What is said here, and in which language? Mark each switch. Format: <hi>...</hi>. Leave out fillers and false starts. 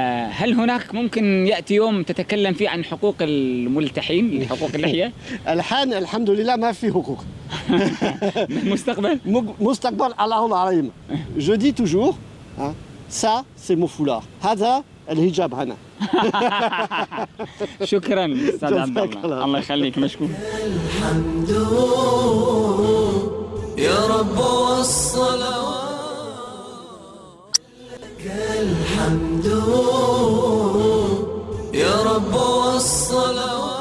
<ar>هل هناك ممكن يأتي يوم تتكلم فيه عن حقوق الملتحين حقوق اللحية؟ الحين الحمد لله ما في حقوق. مستقبل. مستقبل الله العظيم.</ar> <fr>Je dis toujours, ça c'est mon foulard.</fr> <ar>هذا الحجاب هنا. شكرا استاذ عبد الله الله يخليك مشكور الحمد يا رب والصلاه الحمد يا رب والصلاه</ar>